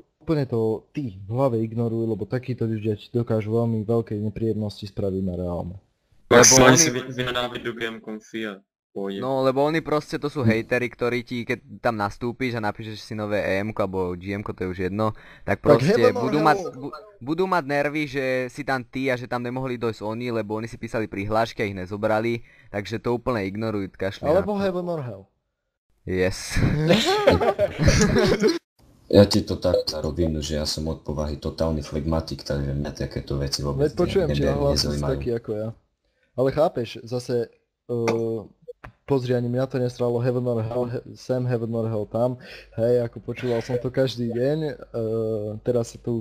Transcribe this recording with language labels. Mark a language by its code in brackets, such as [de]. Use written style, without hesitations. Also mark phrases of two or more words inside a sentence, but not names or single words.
[sk] Úplne to ty v hlave ignoruj, lebo takíto ľudia ti dokážu veľmi veľké nepríjemnosti spraviť na reálne. Maximálne oni- si vynadávajú do [en] game confy [sk] a pôjde. No lebo oni proste to sú hejteri, ktorí ti, keď tam nastúpiš a napíšeš si nové EM-ko alebo GM-ko, to je už jedno, tak proste [en] heaven or [sk] budú [en] hell. [sk] mať, budú mať nervy, že si tam ty a že tam nemohli dojsť oni, lebo oni si písali prihlášky a ich nezobrali, takže to úplne ignorujú, kašli na Alebo to. [en] Heaven or Hell. Yes. [sk] Ja ti to tak robím, že ja som od povahy totálny flegmatik, takže mňa takéto veci vôbec Veď počujem, či hlas si nezaujímajú. taký ako ja. Ale chápeš, zase pozri, ani mňa to nesralo [en] Heaven or Hell, [sk] sem [en] Heaven or Hell [sk] tam, hej, ako počúval som to každý deň, teraz sa to